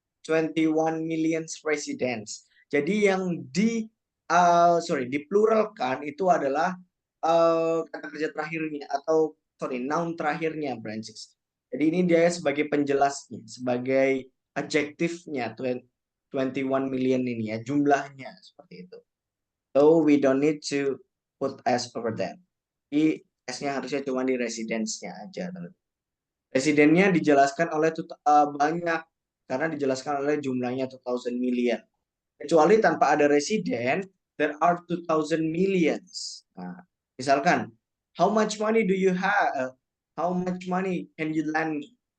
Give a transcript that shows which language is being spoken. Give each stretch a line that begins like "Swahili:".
English: 21 million residents.
Indonesian: Jadi yang dipluralkan itu adalah kata kerja terakhirnya atau noun terakhirnya, branches. Jadi ini dia sebagai penjelasnya, sebagai adjektifnya 21 million ini ya, jumlahnya seperti itu.
English: So we don't need to put S over them.
Indonesian: Di S-nya harusnya cuma di residence-nya aja. Residennya dijelaskan oleh banyak karena dijelaskan oleh jumlahnya 2000 million. Kecuali tanpa ada residen,
English: there are 2000 millions.
Indonesian: Nah, misalkan,
English: how much money do you have? How much money can you lend me?